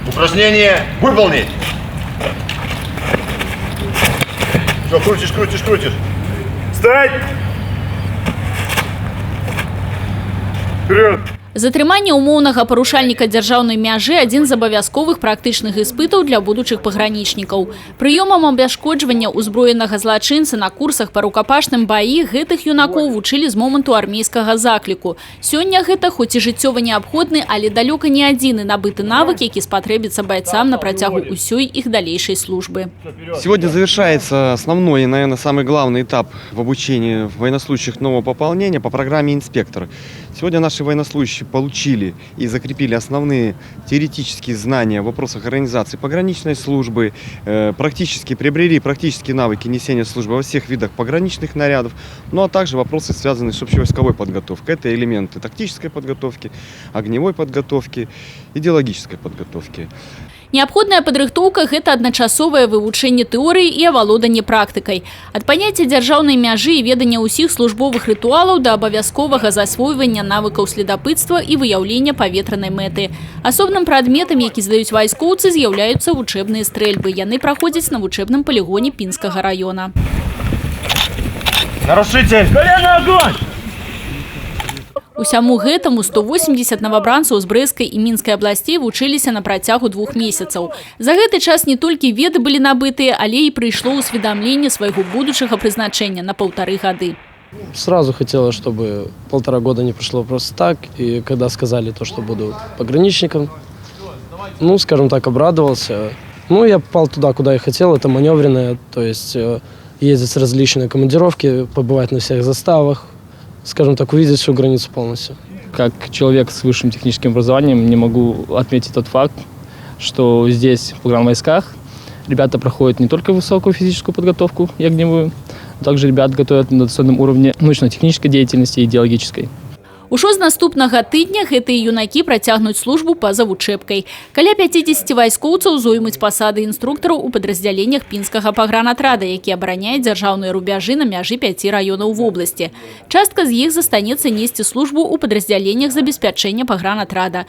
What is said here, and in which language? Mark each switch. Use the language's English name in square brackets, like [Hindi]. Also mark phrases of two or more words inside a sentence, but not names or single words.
[Russian] Упражнение выполнить. Все, крутишь, крутишь, крутишь. Встать! Вперед! [Belarusian] Затрыманне умоўнага парушальніка дзяржаўнай мяжы – адзін з абавязковых практычных іспытаў для будучых пагранічнікаў. Прыёмам абясшкоджвання ўзброенага злачынца на курсах па рукапашным баі гэтых юнакоў вучылі з моманту армейскага закліку. Сёння гэта хоць і жыццёва неабходны, але далёка не адзіны набыты навык, які спатрэбіцца байцам на працягу ўсёй іх далейшай службы. [Russian] Сегодня завершается основной и, наверное, самый главный этап в обучении военнослужащих нового пополнения по программе «Инспектор». Сегодня наши военнослужащие получили и закрепили основные теоретические знания в вопросах организации пограничной службы, приобрели практические навыки несения службы во всех видах пограничных нарядов, ну а также вопросы, связанные с общевойсковой подготовкой. Это элементы тактической подготовки, огневой подготовки, идеологической подготовки. [Belarusian] Неабходная падрыхтоўка – гэта адначасовае вывучэнне тэорыі і авалоданне практыкай. Ад паняцця дзяржаўнай мяжы і ведання ўсіх службовых рытуалаў да абавязковага засвойвання навыкаў следапытства і выяўлення паветранай мэты. Асобным прадметам, які здаюць вайскоўцы, з'яўляюцца вучэбныя стрэльбы. Яны праходзяць на вучэбным палігоне Пінскага раёна. [Russian] Нарушитель! Колено, огонь! [Belarusian] Усяму гэтаму 180 новабранцаў з Брэсцкай і Мінскай абласцей вучыліся на працягу 2 месяцаў. За гэты час не толькі веды былі набытыя, але і прыйшло ўсведамленне свайго будучага прызначэння на 1,5 гады. [Russian] Сразу хотелось, чтобы 1,5 года не прошло просто так. И когда сказали то, что буду пограничником, ну, скажем так, обрадовался. Ну, я попал туда, куда я хотел. Это маневренное, то есть ездить с различные командировки, побывать на всех заставах. Скажем так, увидеть всю границу полностью. Как человек с высшим техническим образованием не могу отметить тот факт, что здесь, в погранвойсках, ребята проходят не только высокую физическую подготовку и огневую, но также ребят готовят на достойном уровне научно-технической деятельности и идеологической. [Belarusian] Ужо з наступнага тыдня гэтыя юнакі працягнуць службу па-за вучэбкай. Каля 50 вайскоўцаў зоймуць пасады інструктараў у падраздзяленнях Пінскага пагранатрада, які абараняе дзяржаўныя рубяжы на мяжы 5 раёнаў вобласці. Частка з іх застанецца несці службу ў падраздзяленнях забеспячэння пагранатрада.